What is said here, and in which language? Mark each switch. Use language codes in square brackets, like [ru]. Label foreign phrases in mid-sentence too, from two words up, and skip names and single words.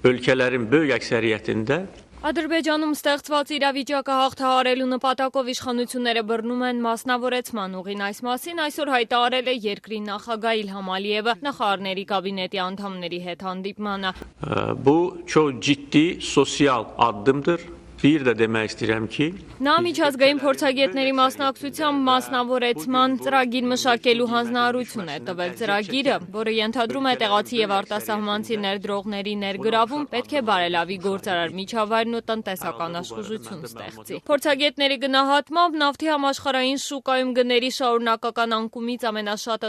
[az] ölkələrin böyük əksəriyyətində [hy] Ադրբեջանում ստեղծված իրավիճակը հաղթահարելու նպատակով իշխանությունները բռնում են մասնավորեցման ուղին այս մասին այսօր հայտարարել է երկրի նախագահ Իլհամ Ալիևը նախարարների կաբինետի անդամների հետ հանդիպմանը. [az] Bu çox ciddi sosial addımdır. Bir də demək istəyirəm ki, [hy] Նա միջազգային փորձագետների մասնակցությամբ մասնավորեցման ծրագիր մշակելու հանձնարարություն է տվել ծրագիրը, որը ենթադրում է տեղացի եւ արտասահմանցի ներդրողների ներգրավում, պետք է բարելավի գործարար միջավայրն ու տնտեսական աշխուժություն ստեղծի։ Փորձագետների գնահատմամբ նավթի համաշխարհային շուկայում գների շարունակական անկումից ամենաշատը